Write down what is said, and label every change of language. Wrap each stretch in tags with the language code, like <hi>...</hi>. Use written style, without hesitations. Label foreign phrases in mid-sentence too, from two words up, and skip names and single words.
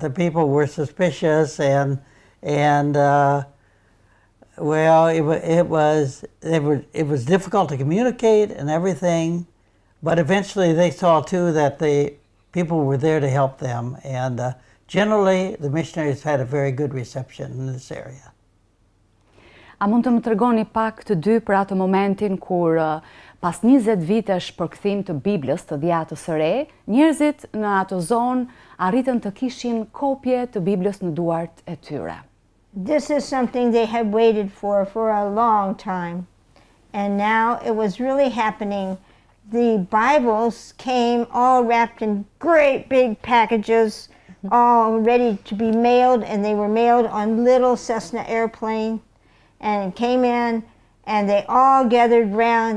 <en>The people were suspicious and well, it was difficult to communicate and everything, but eventually they saw too that the people were there to help them, and generally the missionaries had a very good reception in this area.</en> <sq>A mund të më tregoni pak të dy për atë momentin kur pas 20 vitesh përkthim të Biblës, të dhjatës së re, njerëzit në atë zonë arritën të kishin kopje të Biblës në duart e tyre?</sq> <en>This is something they had waited for a long time. And now it was really happening. The Bibles came all wrapped in great big packages, all ready to be mailed, and they were mailed on little Cessna airplane, and it came in, and they all gathered round.</en>